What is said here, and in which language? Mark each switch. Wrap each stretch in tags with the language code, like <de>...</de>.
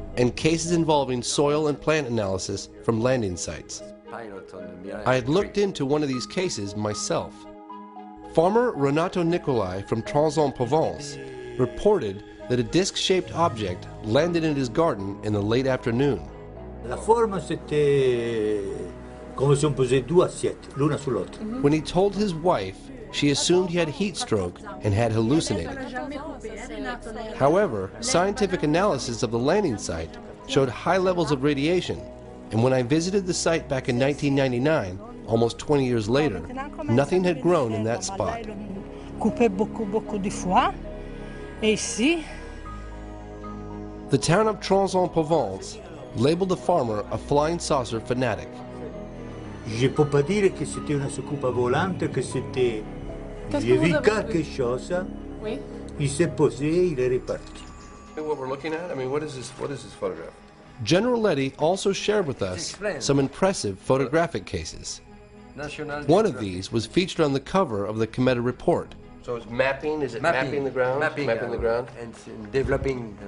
<en>And cases involving soil and plant analysis from landing sites. I had looked into one of these cases myself. Farmer Renato Nicolai from Trans-en-Provence reported that a disc-shaped object landed in his garden in the late afternoon.</en> <fr>La forme, c'était comme si on posait 2 assiettes, l'una sur l'autre.</fr> <en>When he told his wife, she assumed he had heat stroke and had hallucinated. However, scientific analysis of the landing site showed high levels of radiation, and when I visited the site back in 1999, almost 20 years later, nothing had grown in that spot. The town of Trans-en-Provence labeled the farmer a flying saucer fanatic.</en> <fr>Je peux pas dire que c'était une soucoupe volante, que c'était... J'ai vu quelque chose, il s'est posé, il est reparti.</fr> <en>What we're looking at? I mean, what is this photograph? General Letty also shared with us some impressive photographic cases. One of these was featured on the cover of the Cometa report. So it's mapping, is it mapping the ground? Mapping the ground. And developing...</en>